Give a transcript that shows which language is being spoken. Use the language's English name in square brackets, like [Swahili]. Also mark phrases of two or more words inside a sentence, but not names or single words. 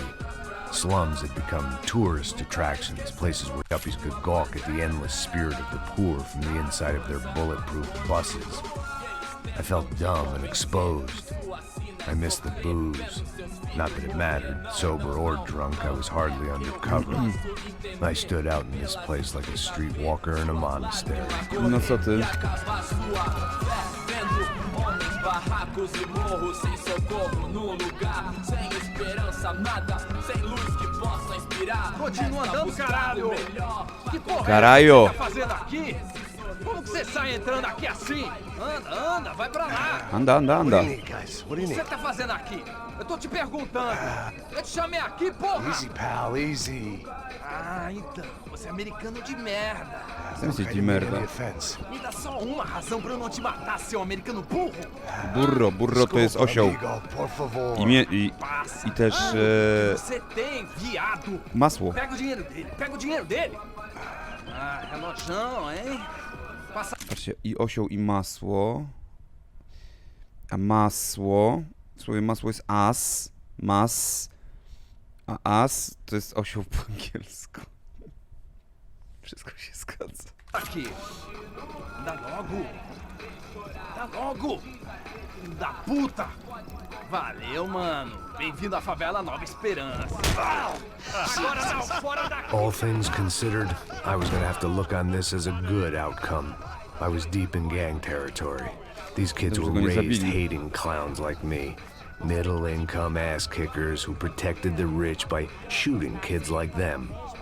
[English] Slums had become tourist attractions, places where yuppies could gawk at the endless spirit of the poor from the inside of their bulletproof buses. I felt dumb and exposed. I missed the booze. Not that it mattered, sober or drunk, I was hardly undercover. I stood out in this place like a streetwalker in a monastery. [Polish] No co ty? [Portuguese] Continua andando, caralho! Que porra Caralho! é que você tá fazendo aqui? Como que você sai entrando aqui assim? Anda, anda, vai pra lá! Anda, anda, anda. [English] Guys, what do you [Portuguese] O que [English] need? [Portuguese] você tá fazendo aqui? Eu tô te perguntando! Eu te chamei aqui, porra! [English] Easy, pal, easy. [Portuguese] Ah, então, você é americano de merda! Sensi [English] I di didn't mean any [Portuguese] merda. [English] offense. [Portuguese] Me dá só uma razão pra eu não te matar, seu americano burro! [Polish] Burro, burro to jest osioł. [Portuguese] Amigo, por favor. [Polish] I też [Portuguese] Você tem, viado! [Polish] masło. [Portuguese] Pega o dinheiro dele, pega o dinheiro dele! Ah, relojão, hein? Passa [Polish] Patrzcie, i osioł, i masło. A masło... Słowie masło jest as. Mas. A as to jest osioł po angielsku. Wszystko się zgadza. [Portuguese] aqui! Dá logo! Dá logo! Da puta! Valeu, mano! Bem-vindo à favela Nova Esperança! Agora não, fora daqui! [English] All things considered, I was gonna have to look on this as a good outcome. I was deep in gang territory. These kids were [Polish] Dobrze go nie [English] raised [Polish] zabili. [English] hating clowns like me. Middle-income ass kickers who protected the rich by shooting kids like them.